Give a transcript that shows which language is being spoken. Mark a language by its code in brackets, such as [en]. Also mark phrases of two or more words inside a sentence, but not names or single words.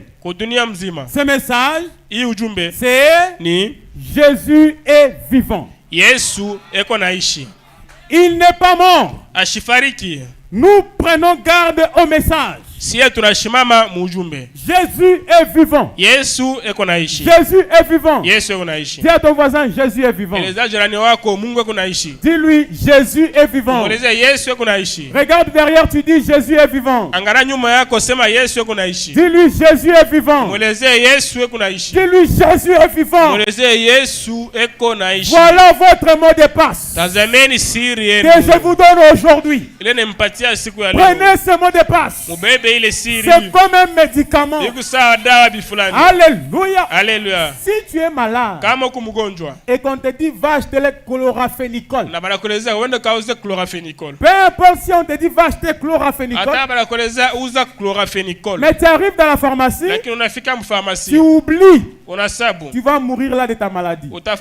[fr] Ce message, c'est Jésus est vivant. Il n'est pas mort. Nous prenons garde au message. [sw] Si tunashimama mujumbe. [fr] Jésus est vivant. [sw] Yesu eko naishi. [fr] Jésus est vivant. [sw] Yesu eko naishi. [fr] Dis à ton voisin, Jésus est vivant. [sw] Eleza jirani wako Mungu eko naishi. [fr] Dis-lui, Jésus est vivant. [sw] Eleza Yesu eko naishi. [fr] Regarde derrière, tu dis Jésus est vivant. [sw] Angara nyuma yako sema Yesu eko naishi. [fr] Dis-lui, Jésus est vivant. [sw] Eleza Yesu eko naishi. [fr] Dis-lui, Jésus est vivant. [sw] Eleza Yesu eko naishi. [fr] Voilà votre mot de passe. [sw] Tazameni siri yenu. [fr] Que je vous donne aujourd'hui. [sw] Ile nempatia siku ya leo. [fr] Prenez ce mot de passe. [sw] Mubebe ile siri. [fr] C'est comme un médicament. Alléluia. Alléluia. Si tu es malade et qu'on te dit va acheter le chloramphénicol, peu importe si on te dit va acheter chloramphénicol, mais tu arrives dans la pharmacie, tu oublies, tu vas mourir là de ta maladie.